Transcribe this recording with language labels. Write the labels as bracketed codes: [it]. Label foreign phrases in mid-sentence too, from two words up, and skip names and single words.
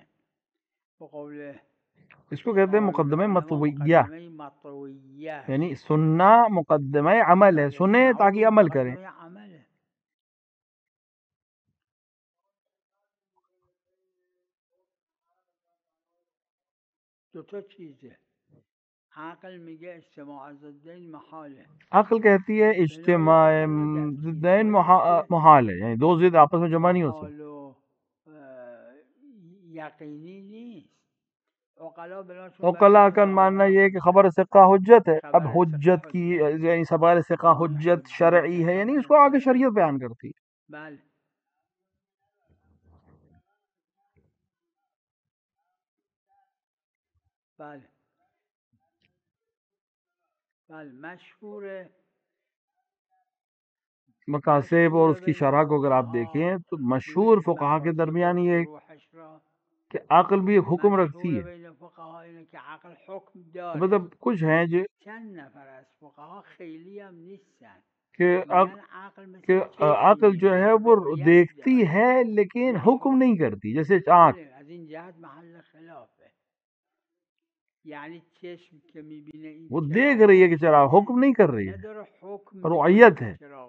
[ur] بقول اس کو کہتے ہیں مقدمہ مطویہ، یعنی سننا مقدمہ عمل ہے، سنیں تاکہ عمل کریں. [fa] دو تا چیزه. عقل میگه اجتماع ضدین محاله، [ur] عقل کہتی ہے اجتماع ضدین محال ہے، یعنی دو ضد آپس میں جمع نہیں ہو سکتے. [fa] یقینی نیست. [ur] عقلاء کا ماننا یہ ہے کہ خبر ثقہ حجت ہے. اب حجت کی یعنی خبر ثقہ حجت شرعی ہے، یعنی اس کو آگے شریعت بیان کرتی ہے. [fa] بله بله بله مشهور [ur] مکاسب اور اس کی شرح کو اگر آپ دیکھیں تو مشہور فقہا کے درمیان یہ کہ عقل بھی ایک حکم رکھتی ہے. مطلب کچھ ہیں جو کہ عقل جو ہے وہ دیکھتی ہے لیکن حکم نہیں کرتی، جیسے آنکھ وہ دیکھ رہی ہے کہ چراغ، حکم نہیں کر رہی ہے، رعیت ہے.